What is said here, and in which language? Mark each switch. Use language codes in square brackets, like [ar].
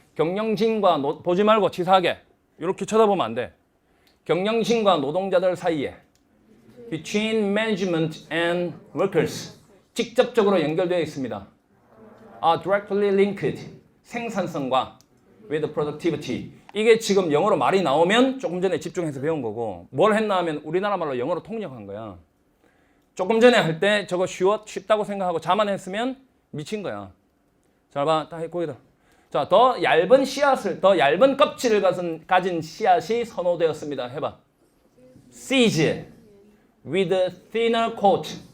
[ko] 경영진과 보지 말고 치사하게. 이렇게 쳐다보면 안 돼. 경영진과 노동자들 사이에 [en] between management and workers. [ko] 직접적으로 연결되어 있습니다. [en] are directly linked. [ko] 생산성과 [en] with productivity. [ko] 이게 지금 영어로 말이 나오면 조금 전에 집중해서 배운 거고 뭘 했나 하면 우리나라 말로 영어로 통역한 거야. 조금 전에 할 때 저거 쉽다고 생각하고 자만했으면 미친 거야. 잘 봐. 다 거기다. 자, 더 얇은 씨앗을, 더 얇은 껍질을 가진 씨앗이 선호되었습니다. 해봐. [en] Seeds with thinner coat.